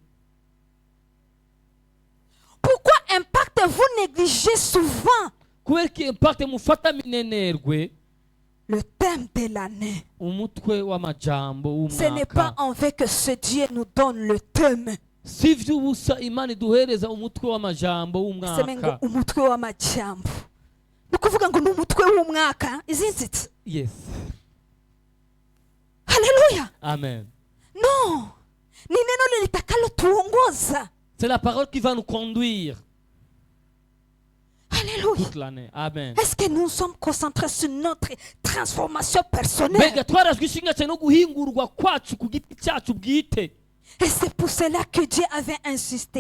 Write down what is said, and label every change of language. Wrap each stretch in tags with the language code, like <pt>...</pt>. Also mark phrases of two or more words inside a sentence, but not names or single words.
<fr>Pourquoi Impact vous négligez souvent le thème de l'année? Ce n'est pas en fait que ce Dieu nous donne le thème. C'est même</fr> <rw>umutwe w'amajambo. Ni kuvuga ngo ni umutwe w'umwaka,</rw> <en>isn't it? Yes. Hallelujah. Amen.</en> <fr>Non.</fr> <sw>Ni neno litakalotuongoza.</sw> <fr>C'est la parole qui va nous conduire. Alléluia. Toute l'année. Amen. Est-ce que nous sommes concentrés sur notre transformation personnelle? Et c'est pour cela que Dieu avait insisté.</fr>